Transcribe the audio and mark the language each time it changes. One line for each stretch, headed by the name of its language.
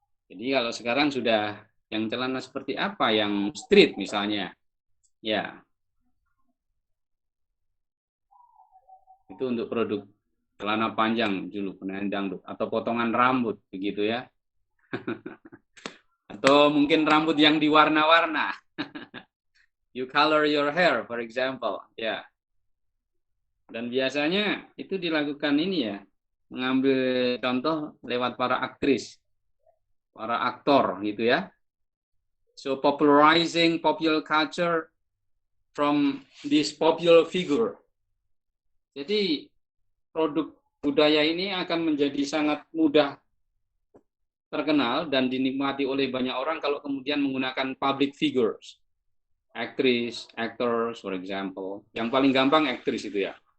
Indonesian: Jadi kalau sekarang sudah yang celana seperti apa, yang street misalnya, ya itu untuk produk celana panjang dulu penyanyi dangdut atau potongan rambut begitu ya, atau mungkin rambut yang diwarna-warna.
English: You color your hair, for example.
Indonesian: Ya. Dan biasanya itu dilakukan ini ya, mengambil contoh lewat para aktris, para aktor gitu ya.
English: So popularizing popular culture from this popular figure.
Indonesian: Jadi produk budaya ini akan menjadi sangat mudah terkenal dan dinikmati oleh banyak orang kalau kemudian menggunakan public figures. Aktris,
English: actors, for example.
Indonesian: Yang paling gampang aktris itu ya.